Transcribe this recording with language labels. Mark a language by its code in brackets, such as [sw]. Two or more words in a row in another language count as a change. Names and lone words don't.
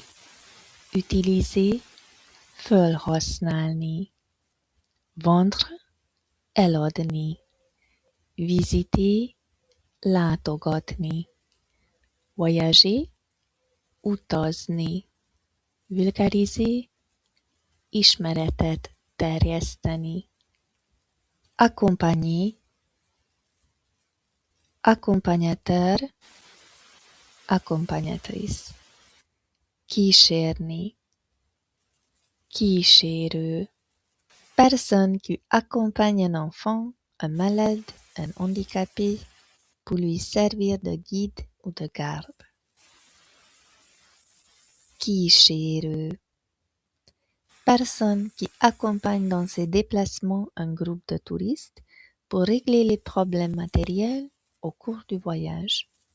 [fr] utiliser, felhasználni, vendre, eladni, visiter, látogatni, voyager, utazni, vulgariser, [hu] ismeretet terjeszteni, [fr] accompagner, accompagnateur, accompagnatrice, [hu] kísérni, kísérő, [fr] personne qui accompagne un enfant, un malade, un handicapé, pour lui servir de guide ou de garde. Kísérő, personne qui accompagne dans ses déplacements un groupe de touristes pour régler les problèmes matériels au cours du voyage.